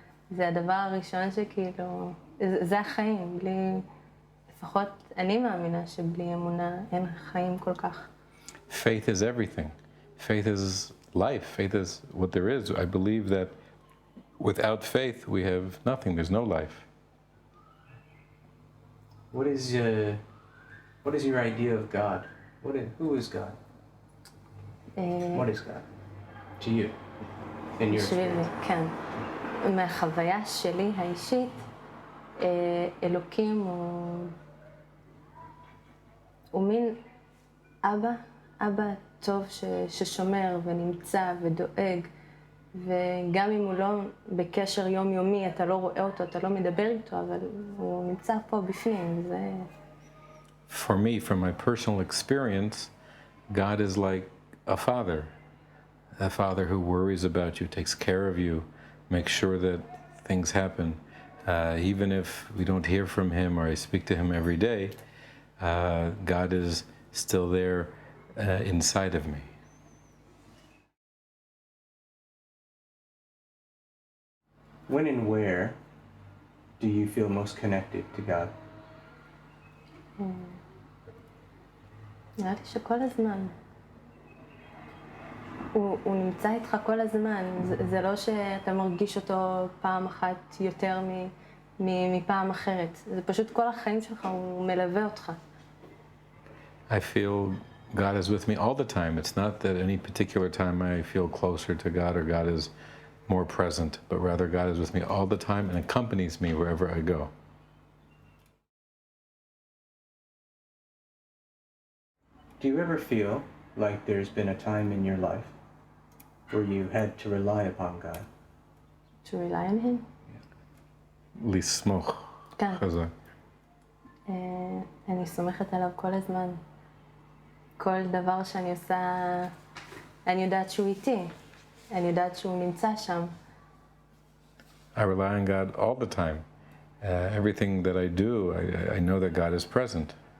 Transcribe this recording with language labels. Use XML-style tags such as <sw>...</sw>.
<he>זה הדבר הראשון שכאילו, זה החיים. בלי, לפחות אני מאמינה שבלי אמונה אין חיים כל כך.</he> <en>Faith is everything. Faith is life. Faith is what there is. I believe that without faith we have nothing. There's no life. What is your idea of God? Who is God? What is God to you? In your experience?</en> <he>כן. מהחוויה שלי האישית, אלוקים הוא מין אבא טוב ששומר ונמצא ודואג, וגם אם הוא לא בקשר יומיומי, אתה לא רואה אותו, אתה לא מדבר איתו, אבל הוא נמצא פה בפנים, וזה...</he> <en>For me, from my personal experience, God is like a father who worries about you, takes care of you, makes sure that things happen. Even if we don't hear from him or I speak to him every day, God is still there inside of me. When and where do you feel most connected to God?</en> <he>נראה לי שכל הזמן. הוא נמצא איתך כל הזמן, זה לא שאתה מרגיש אותו פעם אחת יותר מפעם אחרת, זה פשוט כל החיים שלך, הוא מלווה אותך.</he> <en>I feel God is with me all the time. It's not that any particular time I feel closer to God or God is more present, but rather God is with me all the time and accompanies me wherever I go. Do you ever feel like there's been a time in your life where you had to rely upon God? To rely on him?</en> <he>לסמוך כן. חזק. אני סומכת עליו כל הזמן. כל דבר שאני עושה, אני יודעת שהוא איתי. אני יודעת שהוא נמצא שם.</he> <en>I rely on God all the time. Everything that I do, I know that God is present.</en>